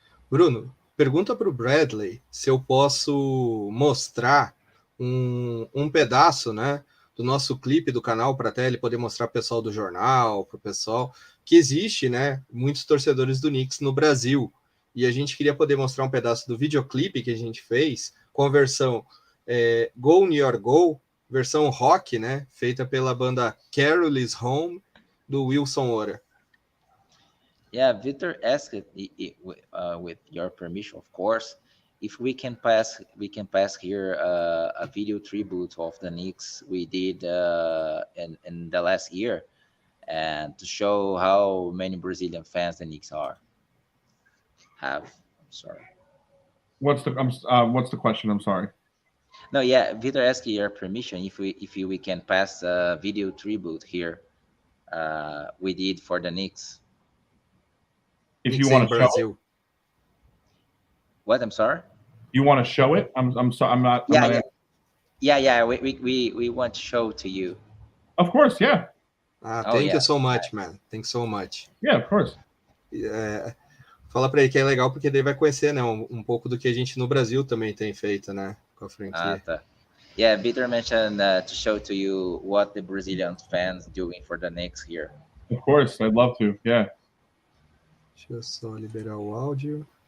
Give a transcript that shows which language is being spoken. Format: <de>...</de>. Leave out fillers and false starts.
<pt>Bruno, pergunta para o Bradley se eu posso mostrar um pedaço, né, do nosso clipe do canal, para até ele poder mostrar para o pessoal do jornal, para o pessoal que existe, né, muitos torcedores do Knicks no Brasil, e a gente queria poder mostrar um pedaço do videoclipe que a gente fez com a versão Go New York Go, versão rock, né, feita pela banda Carol is Home, do Wilson Ora.</pt> <en>Yeah, Victor asked with your permission, of course, if we can pass here a video tribute of the Knicks we did in the last year, and to show how many Brazilian fans the Knicks have. I'm sorry. What's the question? I'm sorry. No, yeah, Victor asked your permission if we can pass a video tribute here we did for the Knicks. If you want to show it? What? I'm sorry. You want to show it? I'm sorry. I'm not. Yeah. We want to show to you. Of course, yeah. Thank you so much, man. Thanks so much. Yeah, of course.</en> <pt>Fala para ele que é legal porque ele vai conhecer, né, um pouco do que a gente no Brasil também tem feito, né, com a franquia. Tá.</pt> <en>Yeah, Peter mentioned to show to you what the Brazilian fans doing for the Knicks here. Of course, I'd love to. Yeah.</en> <pt>Deixa eu só liberar o áudio.</pt>